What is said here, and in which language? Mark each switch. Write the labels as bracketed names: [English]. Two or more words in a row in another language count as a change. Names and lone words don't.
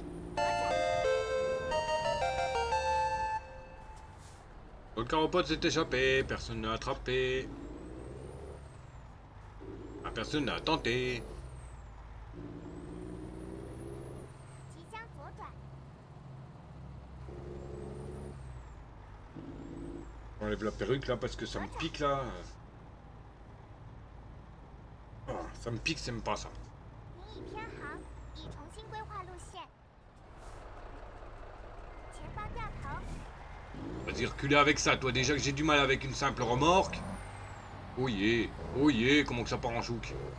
[French] Le caropode s'est échappé, personne n'a attrapé. Ah, personne n'a tenté. [Chinese] 即将左转， [French] J'enlève la perruque là parce que ça me pique là. Ah, ça me pique, j'aime pas ça. [Chinese] 您已偏航，已重新规划路线。前方掉头， [French] Vas-y, reculer avec ça, toi. Déjà que j'ai du mal avec une simple remorque. [English] Oh yeah, [French] comment que ça part en chouk.